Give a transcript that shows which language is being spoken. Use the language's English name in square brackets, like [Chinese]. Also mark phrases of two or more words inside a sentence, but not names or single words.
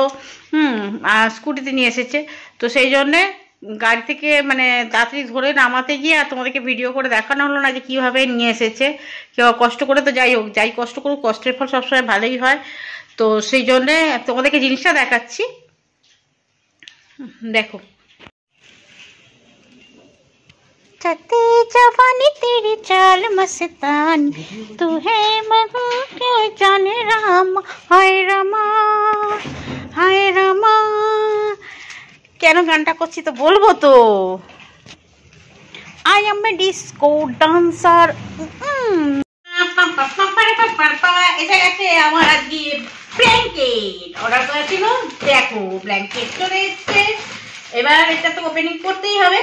[Bangla] স্কুটিতে নিয়ে এসেছে, তো সেই জন্যে গাড়ি থেকে মানে তাড়াতাড়ি ধরে নামাতে গিয়ে আর তোমাদেরকে ভিডিও করে দেখানো হলো না যে কীভাবে নিয়ে এসেছে। কেউ কষ্ট করে, তো যাই হোক, যাই কষ্ট করুক, কষ্টের ফল সবসময় ভালোই হয়। তো সেই জন্যে তোমাদেরকে জিনিসটা দেখাচ্ছি, দেখো। [Hindi] चलते जवानी तेरी चाल मस्तानी, तू है मधु के जाने राम, हाय रामा हाय रामा। [Bangla] কেন গানটা করছি তো বলবো তো। [English] I am a disco dancer. [Bangla] এটা গেছে আমার আজকে ব্ল্যাঙ্কেট অর্ডার করেছিল। দেখো ব্ল্যাঙ্কেট চলে এসছে, এবার এটা তো ওপেনিং করতেই হবে।